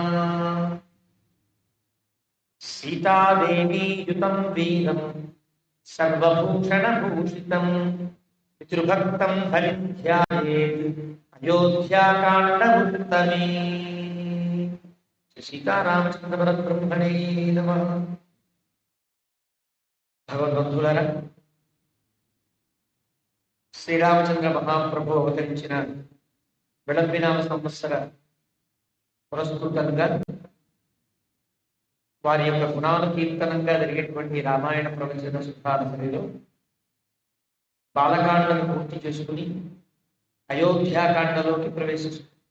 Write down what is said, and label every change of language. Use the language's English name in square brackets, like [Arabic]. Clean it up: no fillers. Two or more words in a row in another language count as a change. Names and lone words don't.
[Sanskrit] सीतादेवी युतं वीरं सर्वभूषणभूषितं पितृभक्तं हरिं ध्यायेत् अयोध्याकाण्डमुत्तमे सीतारामचंद्र परब्रह्मणे नमः [Telugu] भगवद्बंधुलारा శ్రీరామచంద్ర మహాప్రభు అవతరించిన విళంబినామ సంవత్సర పురస్కృతంగా వారి యొక్క గుణానుకీర్తనంగా జరిగేటువంటి రామాయణ ప్రవచన శుభానందరిలో బాలకాండను పూర్తి చేసుకుని అయోధ్యాకాండలోకి ప్రవేశిస్తుంది.